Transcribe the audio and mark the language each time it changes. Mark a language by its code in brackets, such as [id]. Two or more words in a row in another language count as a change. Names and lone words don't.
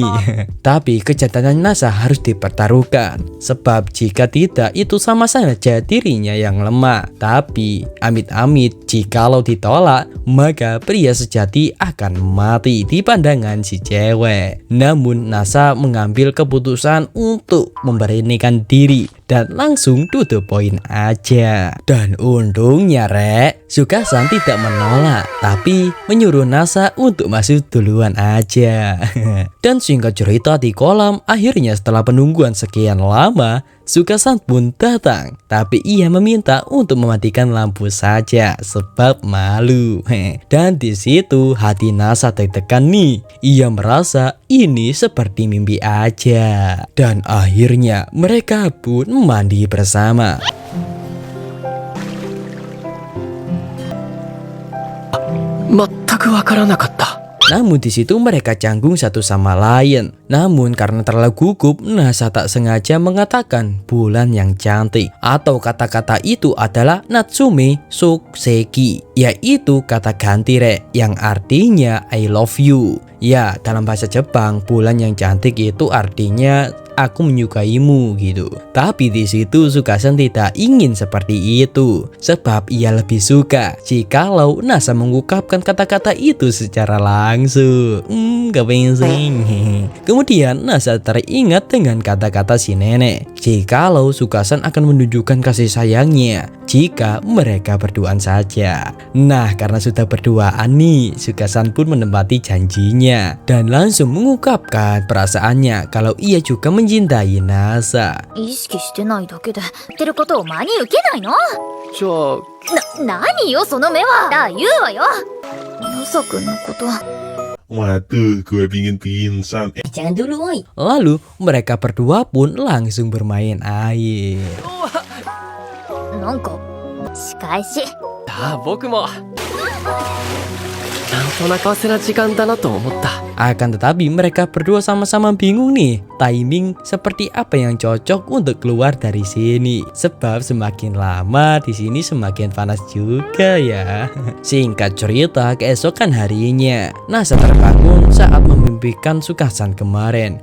[id] Tapi kejantanan Nasa harus dipertaruhkan, sebab jika tidak itu sama saja dirinya yang lemah. Tapi amit-amit jikalau ditolak, maka pria sejati akan mati di pandangan si cewek. Namun Nasa mengambil keputusan untuk memberanikan diri dan langsung [en] to the point [id] aja. Dan untungnya Sukasan tidak menolak, tapi menyuruh Nasa untuk masuk duluan aja. Dan singkat cerita di kolam, akhirnya setelah penungguan sekian lama, Sukasan pun datang. Tapi ia meminta untuk mematikan lampu saja sebab malu. Dan di situ hati Nasa tertekan nih. Ia merasa ini seperti mimpi aja. Dan akhirnya mereka pun mandi bersama. [ja] 全くわからなかった。 [id] Namun di situ mereka canggung satu sama lain. Namun karena terlalu gugup, Nasa tak sengaja mengatakan bulan yang cantik. Atau kata-kata itu adalah Natsume Sokuseki, yaitu kata ganti yang artinya [en] I love you. [id] Ya, dalam bahasa Jepang, bulan yang cantik itu artinya aku menyukaimu gitu. Tapi di situ Sukasan tidak ingin seperti itu, sebab ia lebih suka jikalau Nasa mengungkapkan kata-kata itu secara langsung. Kepengen. Kemudian Nasa teringat dengan kata-kata si nenek, jikalau Sukasan akan menunjukkan kasih sayangnya jika mereka berduaan saja. Nah, karena sudah berduaan nih, Sukasan pun menepati janjinya dan langsung mengungkapkan perasaannya kalau ia juga mencintai Nasa. [ja] 意識してないだけで言ってることを真に受けないの？じゃあ何よその目は。だ言うわよ。まさくんのこと。 [id] Waduh, gue pingin pingsan. Jangan dulu, woi. Lalu mereka berdua pun langsung bermain air. [ja] なんか仕返し。ああ僕も。なんとなく幸せな時間だなと思った。 [id] Akan tetapi mereka berdua sama-sama bingung nih timing seperti apa yang cocok untuk keluar dari sini. Sebab semakin lama di sini semakin panas juga ya. Singkat cerita, keesokan harinya Nasa terbangun saat memimpikan Sukasan kemarin.